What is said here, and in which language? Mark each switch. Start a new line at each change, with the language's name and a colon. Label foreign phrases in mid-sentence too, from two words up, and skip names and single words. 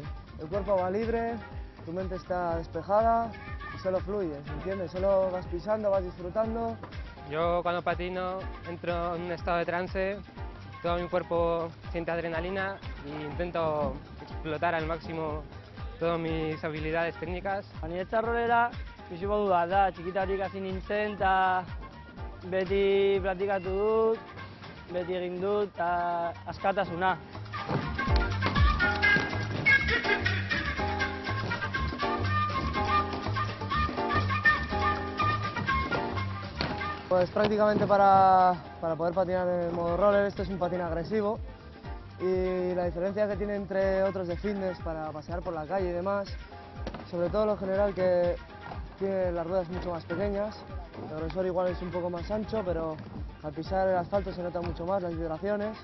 Spanish: El cuerpo va libre, tu mente está despejada y solo fluyes, ¿entiendes? Solo vas pisando, vas disfrutando. Yo cuando patino entro en un estado de trance, todo mi cuerpo siente adrenalina e intento explotar al máximo todas mis habilidades técnicas.
Basque: Niretzat rolera bizi modu bat da, txikitatik hasi nintzen eta beti praktikatu dut, beti egin dut eta askatasuna.
Spanish: Pues prácticamente para poder patinar en modo roller, esto es un patín agresivo. Y la diferencia que tiene entre otros de fitness para pasear por la calle y demás, sobre todo lo general que tiene las ruedas mucho más pequeñas, el grosor igual es un poco más ancho, pero al pisar el asfalto se notan mucho más las vibraciones.